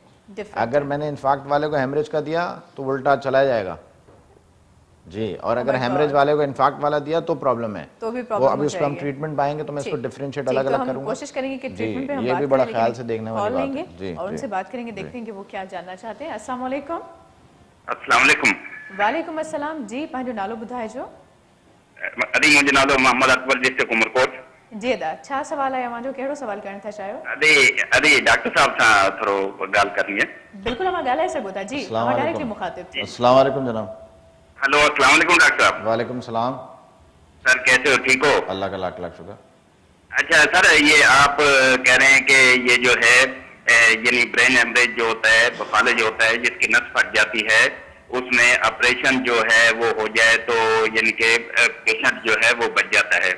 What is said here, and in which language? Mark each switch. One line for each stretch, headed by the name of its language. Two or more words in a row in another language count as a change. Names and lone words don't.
Urdu: اگر میں نے انفیکٹ والے کو ہیمرج کا دیا تو الٹا چلا جائے گا جی، اور اگر ہیمرج والے کو انفیکٹ والا دیا تو پرابلم ہے، تو بھی پرابلم، وہ ابھی اس پر ہم ٹریٹمنٹ پائیں گے تو میں اس کو ڈیفرینشیئٹ الگ الگ کروں گا. کوشش کریں گے کہ ٹریٹمنٹ پہ ہم یہ بھی بڑا خیال سے دیکھنے والی بات ہے جی، اور ان سے بات کریں گے، دیکھتے ہیں کہ وہ کیا جاننا چاہتے ہیں.
Arabic: السلام عليكم. السلام عليكم. وعليكم السلام
Sindhi: जी, पंहिंजो नालो ॿुधाइजो। अदी मुंहिंजो नालो मोहम्मद अकबर डिस्ट्रिक्ट उमरकोट जी। अदा छा सवाल आहे मुंहिंजो, कहिड़ो सवाल करण था चाहियो? अदी डॉक्टर साहब सां थोरो ॻाल्हि करणी है। बिल्कुल, हम ॻाल्हाए सघो था जी, हम डायरेक्टली मुखातिब।
Arabic: السلام عليكم जनाब।
Urdu: ہیلو,
Arabic: السلام عليكم
Urdu: ڈاکٹر صاحب.
Arabic: وعليكم سلام
Urdu: سر، کیسے ہو، ٹھیک ہو? اللہ کا لاکھ لاکھ شکر. اچھا سر، یہ آپ کہہ رہے ہیں کہ یہ جو ہے یعنی
English: brain haemorrhage
Urdu: جو ہوتا ہے، فالج ہوتا ہے، جس کی نس پھٹ جاتی ہے، اس میں آپریشن جو ہے وہ ہو جائے تو یعنی کہ پیشنٹ جو ہے وہ بچ جاتا ہے.